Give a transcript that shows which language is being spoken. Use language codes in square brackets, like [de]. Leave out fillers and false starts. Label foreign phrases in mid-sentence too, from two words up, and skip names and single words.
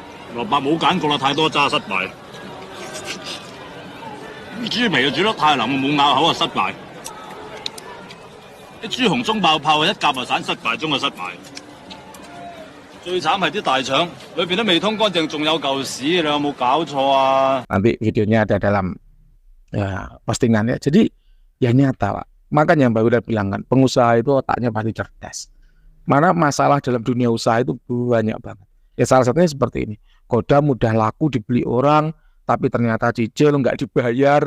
[yue] 蘿蔔冇揀過啦，太多渣失敗。豬皮又煮得太腍，冇咬口啊失敗。啲豬紅中爆泡，一夾就散，失敗中嘅失敗。最慘係啲大腸，裏邊都未通乾淨，仲有嚿屎，你有冇搞錯啊？ [id] Nanti videonya ada dalam postingannya. Jadi ya nyata, Pak. Makanya Mbak udah bilang kan, pengusaha itu otaknya pasti cerdas. Mana masalah dalam dunia usaha itu banyak banget. Ya salah satunya seperti ini. Kodam mudah laku dibeli orang, tapi ternyata cicil nggak dibayar.